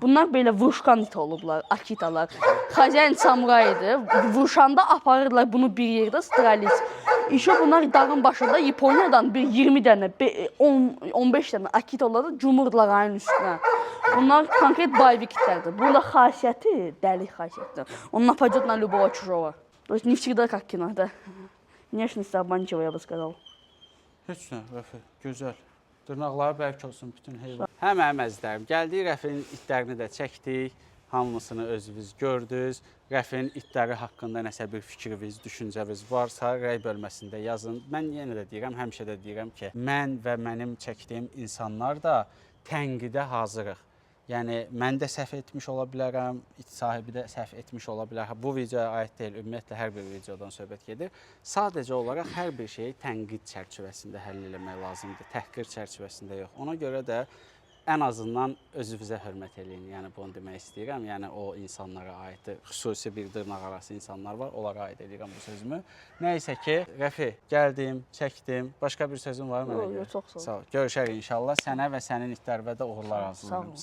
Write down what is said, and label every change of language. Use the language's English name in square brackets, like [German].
[Azerbaijani] Bunlar belə vuruşkan it olublar, akitalar. Xazyayin samurayıdır. Vuruşanda aparırlar bunu bir yerdə stralis. İşte bunlar dağın başında Yaponiyadan bir 20 dənə, 15 dənə akitaları cumurdular ayın üstünə. Bunlar konkret boyvik itlərdir. Burada xasiyyəti dəli xasiyyətdir. [Russian] Он нападет на любого чужого. То есть не всегда как кино, да. Внешность обманчива, я бы сказал. [Azerbaijani] Heç nə, Rəfi, gözəl. Dırnaqları bərk olsun bütün heyvan. Həm mənim əzizlərim, gəldik Rəfinin itlərini də çəkdik. Hamısını özünüz gördünüz. Rəfinin itləri haqqında nəsə bir fikriniz, düşüncəniz varsa, rəy bölməsində yazın. Mən yenə də deyirəm, həmişə də deyirəm ki, mən və mənim çəkdiyim insanlar da tənqidə hazırıq. Yəni, mən də səhv etmiş ola bilərəm, it sahibi də səhv etmiş ola bilər. Bu videoya aid deyil, ümumiyyətlə hər bir videodan söhbət gedir. Sadəcə olaraq hər bir şeyi tənqid çərçivəsində həll eləmək lazımdır, təhqir çərçivəsində yox. Ona görə də ən azından özünüzə hörmət eləyin, yəni bunu demək istəyirəm. Yəni o insanlara aiddir, xüsusi bir dırnaq arası insanlar var, onlara aid edirəm bu sözümü. Nəysə ki, Rəfi, gəldim, çəkdim. Başqa bir sözün var mı? Yox, çox sağ ol. Sağ ol. Görüşərik inşallah. Sənə və sənin itlərinə də uğurlar arzulayıram.